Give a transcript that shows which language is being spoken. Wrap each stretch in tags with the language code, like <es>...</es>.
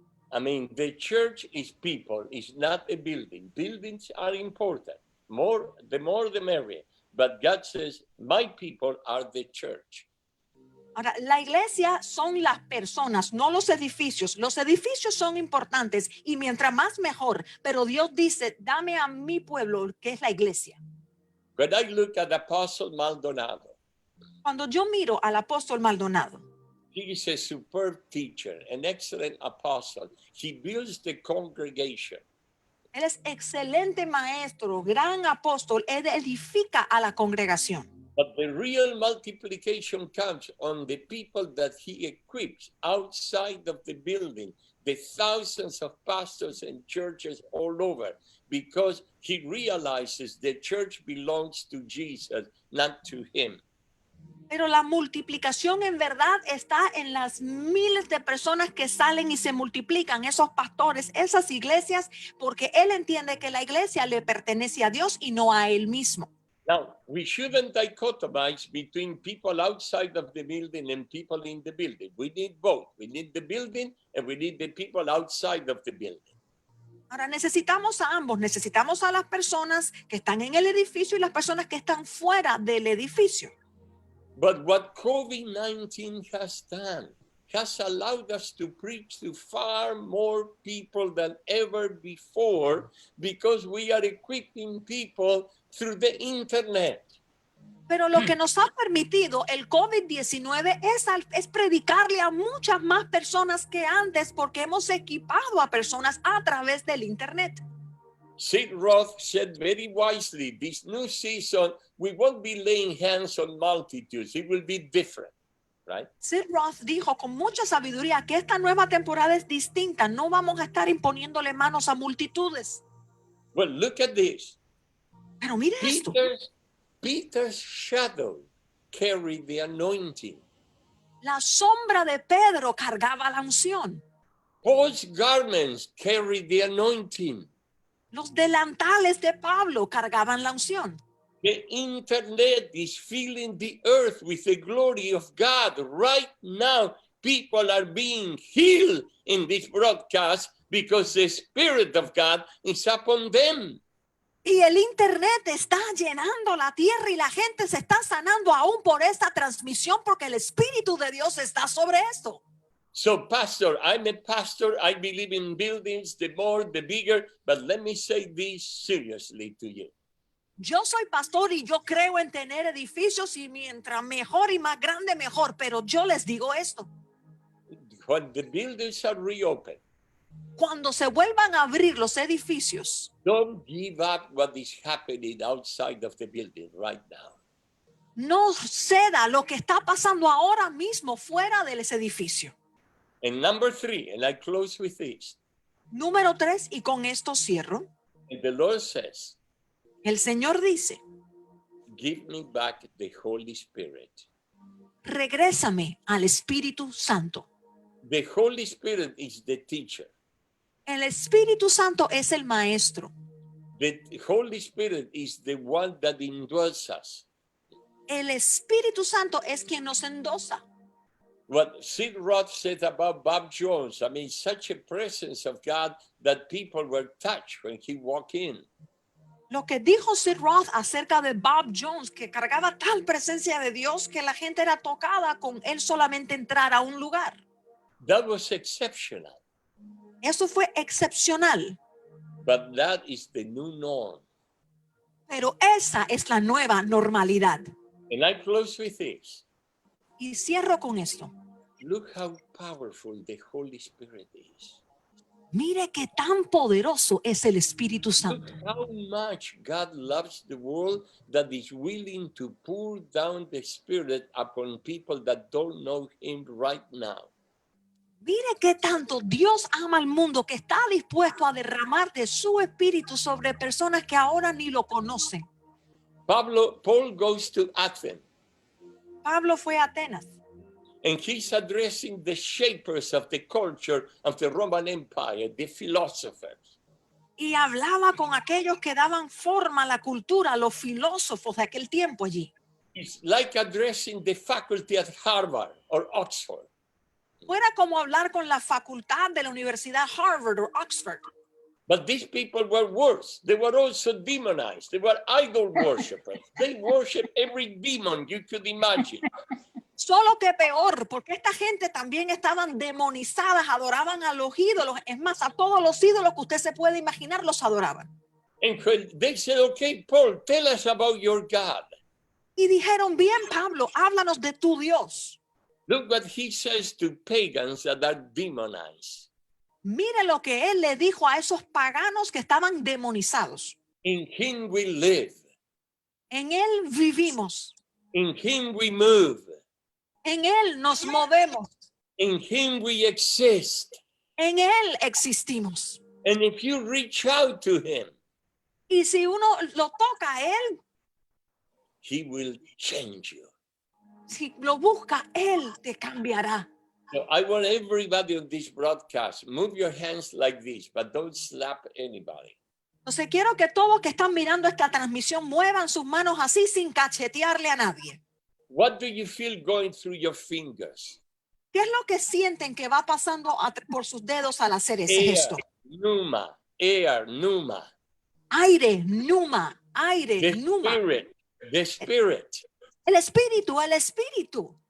<en>The church is people, it's not a building. Buildings are important. The more the merrier. But God says, my people are the church.</en> <es>Ahora, la iglesia son las personas, no los edificios. Los edificios son importantes y mientras más mejor. Pero Dios dice, dame a mi pueblo, que es la iglesia.</es> <en>When I look at Apostle Maldonado,</en> <es>Cuando yo miro al apóstol Maldonado,</es> <en>he is a superb teacher, an excellent apostle. He builds the congregation.</en> <es>él es excelente maestro, gran apóstol, él edifica a la congregación.</es> <en>But the real multiplication comes on the people that he equips outside of the building, the thousands of pastors and churches all over, because he realizes the church belongs to Jesus, not to him.</en> <es>Pero la multiplicación en verdad está en las miles de personas que salen y se multiplican, esos pastores, esas iglesias, porque él entiende que la iglesia le pertenece a Dios y no a él mismo.</es> <en>Now, we shouldn't dichotomize between people outside of the building and people in the building. We need both. We need the building and we need the people outside of the building.</en> <es>Ahora necesitamos a ambos, necesitamos a las personas que están en el edificio y las personas que están fuera del edificio.</es> <en>But what COVID-19 has done has allowed us to preach to far more people than ever before because we are equipping people through the internet.</en> <es>Pero lo que nos ha permitido el COVID-19 es predicarle a muchas más personas que antes porque hemos equipado a personas a través del internet.</es> <en>Sid Roth said very wisely, this new season, we won't be laying hands on multitudes. It will be different, right?</en> <es>Sid Roth dijo con mucha sabiduría que esta nueva temporada es distinta. No vamos a estar imponiéndole manos a multitudes.</es> <en>Well, look at this.</en> <es>Pero mire esto.</es> <en>Peter's shadow carried the anointing.</en> <es>La sombra de Pedro cargaba la unción.</es> <en>Paul's garments carried the anointing.</en> <es>Los delantales de Pablo cargaban la unción.</es> <en>The internet is filling the earth with the glory of God. Right now, people are being healed in this broadcast because the Spirit of God is upon them.</en> <es>Y el internet está llenando la tierra y la gente se está sanando aún por esta transmisión porque el Espíritu de Dios está sobre esto.</es> <en>So, Pastor, I'm a pastor. I believe in buildings, the more, the bigger. But let me say this seriously to you.</en> <es>Yo soy pastor y yo creo en tener edificios y mientras mejor y más grande, mejor. Pero yo les digo esto.</es> <en>When the buildings are reopened,</en> <es>Cuando se vuelvan a abrir los edificios,</es> <en>don't give up what is happening outside of the building right now.</en> <es>no ceda lo que está pasando ahora mismo fuera de ese edificio.</es> <en>And number 3, and I close with this.</en> <es>Número 3, y con esto cierro.</es> <en>And the Lord says,</en> <es>El Señor dice,</es> <en>give me back the Holy Spirit.</en> <es>regrésame al Espíritu Santo.</es> <en>The Holy Spirit is the teacher.</en> <es>El Espíritu Santo es el maestro.</es> <en>The Holy Spirit is the one that indwells us.</en> <es>El Espíritu Santo es quien nos endosa.</es> <en>What Sid Roth said about Bob Jones, I mean, such a presence of God that people were touched when he walked in.</en> <es>Lo que dijo Sid Roth acerca de Bob Jones, que cargaba tal presencia de Dios que la gente era tocada con él solamente entrar a un lugar.</es> <en>That was exceptional,</en> <es>Eso fue excepcional,</es> <en>but that is the new norm.</en> <es>pero esa es la nueva normalidad.</es> <en>And I close with this.</en> <es>Y cierro con esto.</es> <en>Look how powerful the Holy Spirit is.</en> <es>Mire qué tan poderoso es el Espíritu</es> <en>Look</en> <es>Santo.</es> <en>how much God loves the world that is willing to pour down the Spirit upon people that don't know Him right now.</en> <es>Mire qué tanto Dios ama al mundo que está dispuesto a derramar de su Espíritu sobre personas que ahora ni lo conocen.</es> <en>Paul goes to Athens.</en> <es>Pablo fue a Atenas</es> <en>And he's addressing the shapers of the culture of the Roman Empire, the philosophers.</en> <es>y hablaba con aquellos que daban forma a la cultura, los filósofos de aquel tiempo allí.</es> <en>It's like addressing the faculty at Harvard or Oxford.</en> <es>Fuera como hablar con la facultad de la Universidad Harvard o Oxford.</es> <en>But these people were worse. They were also demonized. They were idol worshippers. They worship every demon you could imagine.</en> <es>Solo que peor, porque esta gente también estaban demonizadas, adoraban a los ídolos. Es más, a todos los ídolos que usted se puede imaginar los adoraban.</es> <en>And when they said, okay, Paul, tell us about your God.</en> <es>Y dijeron, bien, Pablo, háblanos de tu Dios.</es> <en>Look what he says to pagans that are demonized.</en> <es>Mire lo que él le dijo a esos paganos que estaban demonizados.</es> <en>In him we live.</en> <es>En él vivimos,</es> <en>In him we move.</en> <es>en él nos movemos,</es> <en>In him we exist.</en> <es>en él existimos.</es> <en>And if you reach out to him,</en> <es>Y si uno lo toca a él,</es> <en>he will change you.</en> <es>si lo busca, él te cambiará.</es> <en>So I want everybody on this broadcast, move your hands like this, but don't slap anybody.</en> <es>Entonces quiero que todos que están mirando esta transmisión muevan sus manos así sin cachetearle a nadie.</es> <en>What do you feel going through your fingers?</en> <es>¿Qué es lo que sienten que va pasando por sus dedos al hacer ese</es> <en>Air,</en> <es>gesto?</es> <en>pneuma, air, pneuma.</en> <es>Aire, numa, aire,</es> <en>The</en> <es>numa.</es> <en>spirit, the spirit.</en> <es>El espíritu, el espíritu.</es>